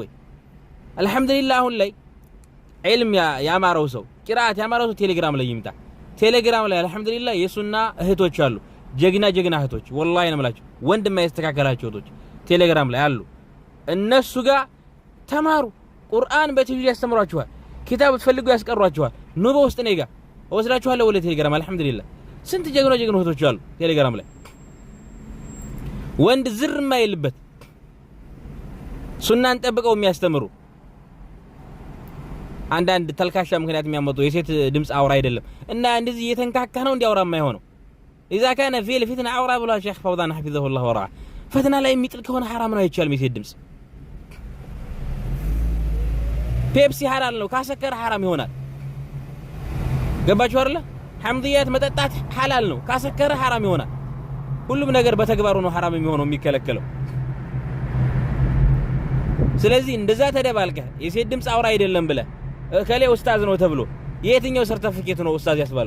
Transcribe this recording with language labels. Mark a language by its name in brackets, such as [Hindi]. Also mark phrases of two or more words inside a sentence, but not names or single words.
[Amharic] ቆይ አልহামዱሊላህ አሁን ላይ ዒልም ያማረው ሰው ቂራአት ያማረው ሰው ቴሌግራም ላይ ይምጣ። ቴሌግራም ላይ አልহামዱሊላህ የሱና እህቶች አሉ፣ ጀግና እህቶች ወላሂ ነው የምላቸው። ወንድም ያስተካከላቸው እህቶች ቴሌግራም ላይ አሉ። እነሱ ጋር ተማሩ። ቁርአን በቲቪ ያስተምሯችኋል፣ ኪታብ ትፈልጉ ያስቀሯችኋል። ኑ በውስጥ ነኝ ጋር ወስዳችኋለሁ ወለ ቴሌግራም። አልহামዱሊላህ ስንት ጀግና እህቶች አሉ ቴሌግራም ላይ ወንድ ዝር የማይልበት ሱናን ጠብቀው የሚያስተምሩ። አንዳንድ ተልካሻ ምክንያት የሚያመጡ የሴት ድምጽ አውራ አይደለም እና እንደዚህ እየተንካካ ነው እንዲያውራ የማይሆነው። [Arabic] اذا كان في الفتنه عوره [Amharic] ብሏ ሼክ ፈውዛን [Arabic] حفظه الله ورعاه። [Amharic] ፈተና ላይ የሚጥል ከሆነ حرام ነው አይቻልም የሴት ድምጽ። ፔፕሲ ሐላል ነው ካሰከረ حرام ይሆናል። ገባችሁ አይደል? ሐምድያት መጠጣት ሐላል ነው ካሰከረ حرام ይሆናል። ሁሉም ነገር በተግባሩ ነው حرام የሚሆነው የሚከለከለው። ስለዚህ እንደዛ ተደባልቀህ የሴት ድምጽ አውራ አይደለም ብለህ ከሌ ኡስታዝ ነው ተብሎ የትኛው ሰርቲፊኬት ነው ኡስታዝ ያስባለው?